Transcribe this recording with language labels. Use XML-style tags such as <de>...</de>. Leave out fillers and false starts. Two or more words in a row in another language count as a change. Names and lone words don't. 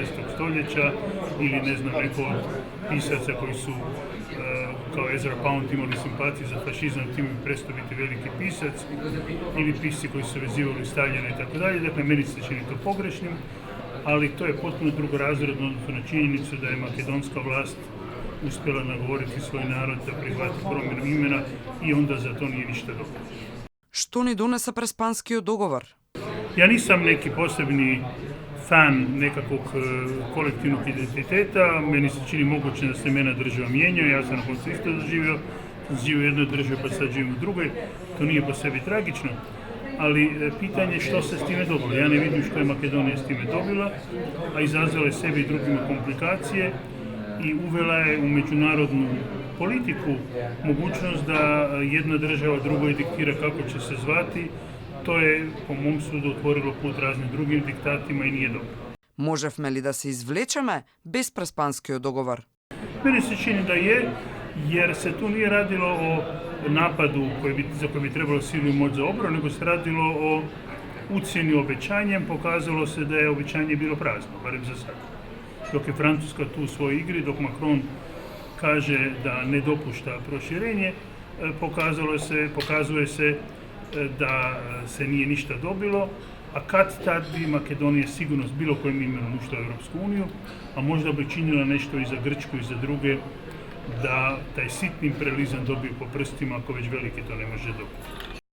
<hr>stoljeća ili ne znam neko od pisaca koji su kao Ezra Pound imali simpatiju za fašizam, time bi prestao biti veliki pisac, ili pisci koji su vezivali Staljina i tako dalje. Dakle, meni se čini to pogrešnim, ali to je potpuno drugorazredno odnosno na činjenicu da je makedonska vlast uspjela nagovoriti svoj narod da prihvati promjenu imena i onda za to nije ništa dobro.</hr> <mk>Што ни донесе преспанскиот договор?</mk> <hr>Ja nisam neki posebni fan nekakvog kolektivnog identiteta, meni se čini moguće da se imena država mijenjaju, ja sam na koncu isto živio u jednoj državi pa sad živim u drugoj, to nije po sebi tragično, ali pitanje je što se s time dobilo. Ja ne vidim što je Makedonija s time dobila, a izazvala je sebi i drugima komplikacije i uvela je u međunarodnu politiku mogućnost da jedna država drugoj diktira kako će se zvati. To je, po mom sudu, otvorilo put raznim drugim diktatima i nije dobro.</hr> <mk>Можевме ли да се извлечеме без преспанскиот договор?</mk> <hr>Meni se čini da je, jer se tu nije radilo o napadu za koji bi trebalo silu i moć za obranu, nego se radilo o ucjeni obećanjem. Pokazalo se da je obećanje bilo prazno, barem za sad. Dok je Francuska tu u svojoj igri, dok Macron kaže da ne dopušta proširenje, pokazuje se da se nije ništa dobilo, a kad tad bi Makedonija sigurno s bilo kojim imenom ušla u Europsku uniju, a možda bi činila nešto i za Grčku i za druge, da taj sitni imperializam dobije po prstima, ako već veliki to ne može dobiti.</hr>